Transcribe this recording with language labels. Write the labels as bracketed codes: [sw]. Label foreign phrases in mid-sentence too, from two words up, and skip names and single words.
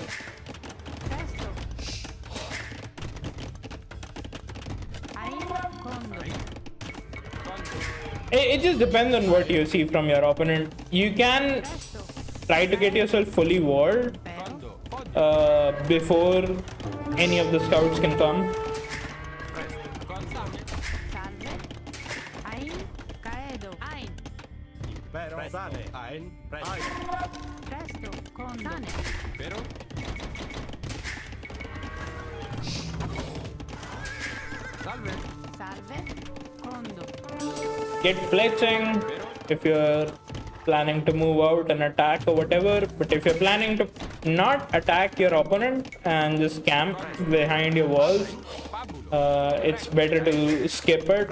[la] Presto. Ain, condo. [en] It just depends on what you see from your opponent. You can [la] Presto. [en] try to get yourself fully walled [la] Impero. [en] before any of the scouts can come. [la] Salve. Ain, caedo. Ain. Impero. Sane. Ain. Presto. Presto, condo. Sane. Salve. Condo. [en] Get fletching if you're planning to move out and attack or whatever, but if you're planning to not attack your opponent and just camp behind your walls, it's better to skip it.